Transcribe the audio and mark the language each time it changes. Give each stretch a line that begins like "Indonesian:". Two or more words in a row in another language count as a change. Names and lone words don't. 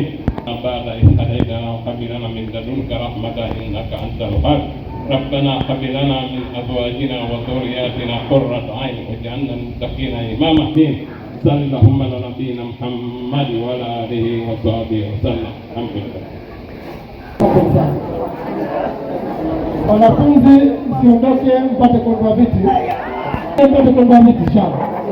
Arabic: بعد إذ هديتنا وهب لنا من لدنك رحمة انك انت الوهاب. ربنا هب لنا من ازواجنا وذرياتنا قرة عين واجعلنا للمتقين اماما. صلى اللهم على نبينا محمد وعلى اله وصحبه وسلم. الحمد لله.
Swahili: Wanafunzi msiondoke mpate kuondoa viti. Mpate kuondoa viti inshallah.